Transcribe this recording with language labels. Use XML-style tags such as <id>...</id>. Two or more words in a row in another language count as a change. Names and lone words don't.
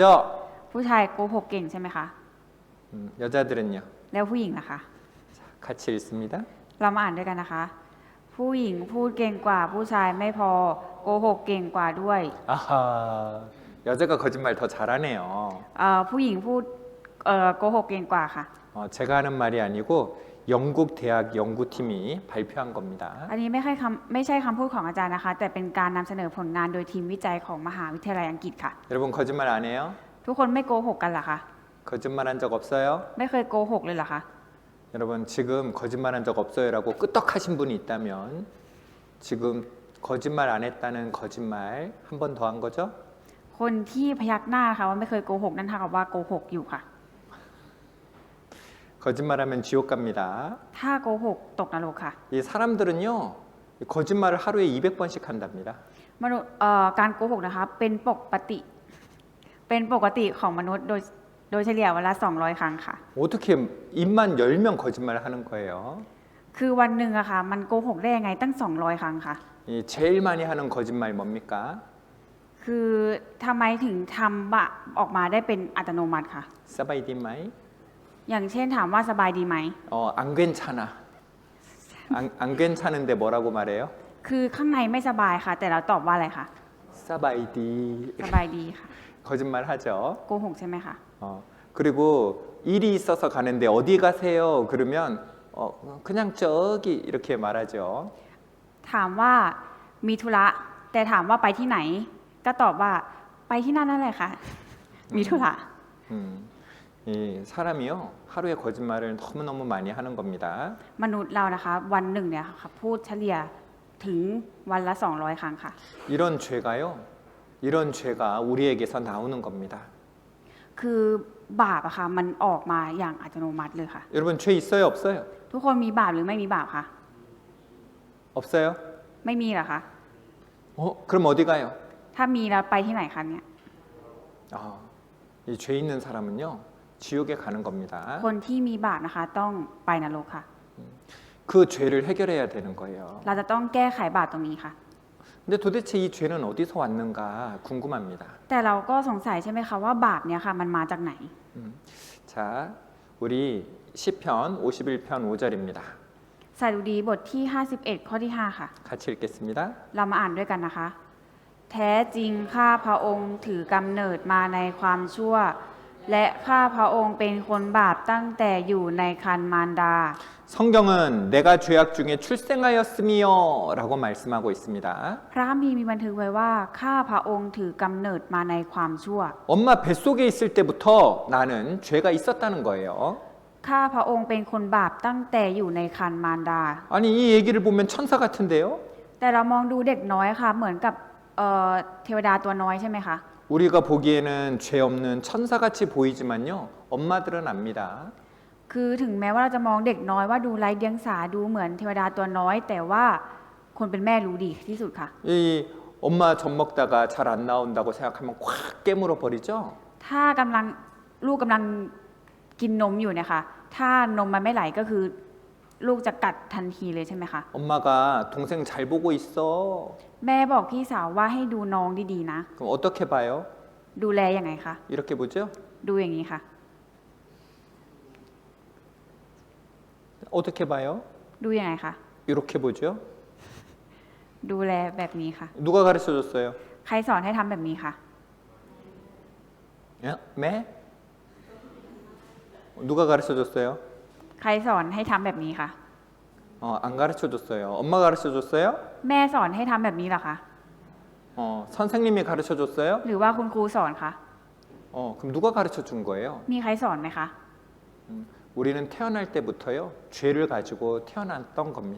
<th>ผู้ชายโกหกเก่งใช่ไหมคะ</th> <ko>여자들은요?</ko> <th>แล้วผู้หญิงนะคะ</th> <ko>같이 읽습니다.</ko> <th>เรามาอ่านด้วยกันนะคะ ผู้หญิงพูดเก่งกว่าผู้ชายไม่พอโกหกเก่งกว่าด้วย</th> <ko>아하, 여자가 거짓말 더 잘하네요.</ko> <th>ผู้หญิงพูดโกหกเก่งกว่าค่ะ</th> <ko>제가 하는 말이 아니고 영국 대학 연구팀이 발표한 겁니다.</ko> <th>อันนี้ไม่ใช่คำพูดของอาจารย์นะคะ แต่เป็นการนำเสนอผลงานโดยทีมวิจัยของมหาวิทยาลัยอังกฤษค่ะ</th> <ko>여러분 거짓말 안 해요?</ko> <th>ทุกคนไม่โกหกกันเหรอคะ</th> <ko>거짓말한 적 없어요?</ko> <th>ไม่เคยโกหกเลยเหรอคะ</th> <ko>여러분 지금 거짓말한 적 없어요라고 끄떡하신 분이 있다면 지금 거짓말 안 했다는 거짓말 한 번 더 한 거죠?</ko> <th>คนที่พยักหน้าค่ะว่าไม่เคยโกหกนั่นเท่ากับว่าโกหกอยู่ค่ะ</th> <ko>거짓말하면 지옥 갑니다.</ko> <th>ถ้าโกหกตกนรกค่ะ</th> <ko>이 사람들은요 거짓말을 하루에 200번씩 한답니다.</ko> <th>มนุษย์การโกหกนะคะเป็นปกติของมนุษย์โดยเฉลี่ยวันละ200 ครั้งค่ะ</th> <ko>어떻게 입만 열면 거짓말을 하는 거예요?</ko> <th>คือวันหนึ่งอะค่ะมันโกหกได้ยังไงตั้ง200 ครั้งค่ะ</th> <ko>이 제일 많이 하는 거짓말 뭡니까?</ko> <th>คือทำไมถึงทำบะออกมาได้เป็นอัตโนมัติค่ะ สบายดีไหม? อย่างเช่นถามว่าสบายดีไหม</th> <ko>안 괜찮아. 안 괜찮은데 뭐라고 말해요?</ko> <th>คือข้างในไม่สบายค่ะ แต่เราตอบว่าอะไรคะ สบายดี. สบายดีค่ะ</th> <ko>거짓말 하죠.</ko> <th>โกหกใช่ไหมคะ</th> <ko>그리고 일이 있어서 가는데 어디 가세요? 그러면 그냥 저기 이렇게 말하죠.</ko> <th>ถามว่ามีธุระแต่ถามว่าไปที่ไหน ก็ตอบว่าไปที่นั่นนั่นแหละค่ะ มีธุระ</th> <ko>이 사람이요 하루에 거짓말을 너무너무 많이 하는 겁니다.</ko> <th>มนุษย์เรานะคะวันหนึ่งเนี่ยค่ะพูดเฉลี่ยถึงวันละ200 ครั้งค่ะ</th> <ko>이런 죄가 우리에게서 나오는 겁니다.</ko> <th>คือบาปอะค่ะมันออกมาอย่างอัตโนมัติเลยค่ะ</th> <ko>여러분 죄 있어요 없어요?</ko> <th>ทุกคนมีบาปหรือไม่มีบาปคะ</th> <ko>없어요?</ko> <th>ไม่มีเหรอคะ</th> <ko>그럼 어디 가요?</ko> <th>ถ้ามีแล้วไปที่ไหนคะเนี่ย</th> <ko>이 죄 있는 사람은요 지옥에 가는 겁니다.</ko> <th>คนที่มีบาปนะคะต้องไปนรกค่ะ</th> <ko>그 죄를 해결해야 되는 거예요.</ko> <th>เราจะต้องแก้ไขบาปตรงนี้ค่ะ</th> <ko>근데 도대체 이 죄는 어디서 왔는가 궁금합니다.</ko> <th>แต่เราก็สงสัยใช่ไหมคะว่าบาปเนี่ยค่ะมันมาจากไหน</th> <ko>자, 우리 시편 51편 5절입니다.</ko> <th>สดุดีบทที่51ข้อที่5ค่ะ</th> <ko>같이 읽겠습니다.</ko> <th>เรามาอ่านด้วยกันนะคะ แท้จริงข้าพระองค์ถือกำเนิดมาในความชั่วและข้าพระองค์เป็นคนบาปตั้งแต่อยู่ในครรภ์มารดา</th> <ko>성경은 내가 죄악 중에 출생하였으며라고 말씀하고 있습니다.</ko> <th>พระคัมภีร์มีบันทึกไว้ว่าข้าพระองค์ถือกำเนิดมาในความชั่ว</th> <ko>엄마 뱃속에 있을 때부터 나는 죄가 있었다는 거예요.</ko> <th>ข้าพระองค์เป็นคนบาปตั้งแต่อยู่ในครรภ์มารดา</th> <ko>아니 이 얘기를 보면 천사 같은데요.</ko> <th>แต่เรามองดูเด็กน้อยค่ะเหมือนกับเทวดาตัวน้อยใช่ไหมคะ</th> <ko>우리가 보기에는 죄 없는 천사같이 보이지만요. 엄마들은 압니다.</ko> <th>คือถึงแม้ว่าเราจะมองเด็กน้อยว่าดูไร้เดียงสาดูเหมือนเทวดาตัวน้อย แต่ว่าคนเป็นแม่รู้ดีที่สุดค่ะ</th> <ko>이 엄마 젖 먹다가 잘 안 나온다고 생각하면 콱 깨물어 버리죠.</ko> <th>ถ้ากำลังลูกกำลังกินนมอยู่เนี่ยค่ะถ้านมมันไม่ไหลก็คือลูกจะกัดทันทีเลยใช่ไหมคะ</th> <ko>엄마가 동생 잘 보고 있어.</ko> <th>แม่บอกพี่สาวว่าให้ดูน้องดีๆนะ</th> <ko>그럼 어떻게 봐요?</ko> <th>ดูแลยังไงคะ</th> <ko>이렇게 보죠?</ko> <th>ดูอย่างนี้ค่ะ</th> <ko>어떻게 봐요?</ko> <th>ดูยังไงคะ</th> <ko>이렇게 보죠?</ko> <th>ดูแลแบบนี้ค่ะ</th> <ko>누가 가르쳐 줬어요?</ko> <th>ใครสอนให้ทำแบบนี้คะ</th> <ko>예? 매? 누가 가르쳐 줬어요?</ko> <th>ใครสอนให้ทำแบบนี้คะ</th> <ko>안 가르쳐 줬어요. 엄마 가르쳐 줬어요?</ko> <th>แม่สอนให้ทำแบบนี้เหรอคะ</th> <ko>선생님이 가르쳐 줬어요?</ko> <th>หรือว่าคุณครูสอนคะ</th> <ko>그럼 누가 가르쳐 준 거예요?</ko> <th>มีใครสอนไหมคะ</th> <ko>우리는 태어날 때부터요. 죄를 가지고 태어났던 겁니다.</ko>